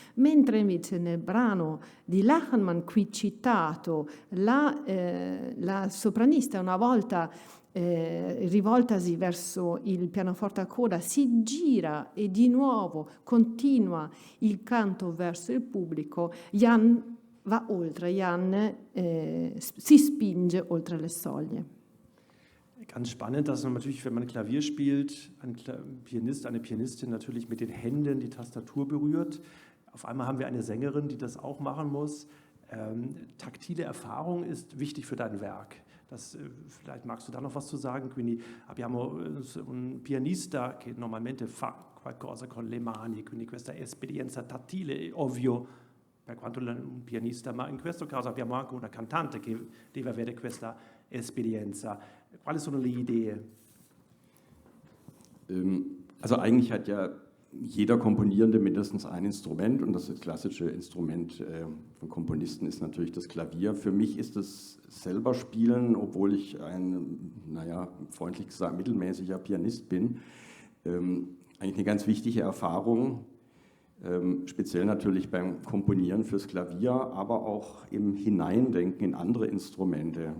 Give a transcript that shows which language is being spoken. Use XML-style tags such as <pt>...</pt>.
<it>Mentre invece nel brano di Lachenmann qui citato, la sopranista una volta rivoltasi verso il pianoforte a coda si gira e di nuovo continua il canto verso il pubblico, Jan va oltre, Jan si spinge oltre le soglie.</it> <de>Ganz spannend, dass natürlich, wenn man Klavier spielt, ein Pianist, eine Pianistin natürlich mit den Händen die Tastatur berührt. Auf einmal haben wir eine Sängerin, die das auch machen muss. Taktile Erfahrung ist wichtig für dein Werk. Vielleicht magst du da noch was zu sagen,</de> <it>quindi abbiamo un pianista che normalmente fa qualcosa con le mani, quindi questa esperienza tattile è ovvio per quanto un pianista, ma in questo caso abbiamo anche una cantante che deve avere questa esperienza. Quali sono le idee?</it> <de>Also eigentlich hat ja jeder Komponierende mindestens ein Instrument und das klassische Instrument von Komponisten ist natürlich das Klavier. Für mich ist das selber Spielen, obwohl ich ein, freundlich gesagt, mittelmäßiger Pianist bin, eigentlich eine ganz wichtige Erfahrung, speziell natürlich beim Komponieren fürs Klavier, aber auch im Hineindenken in andere Instrumente.</de>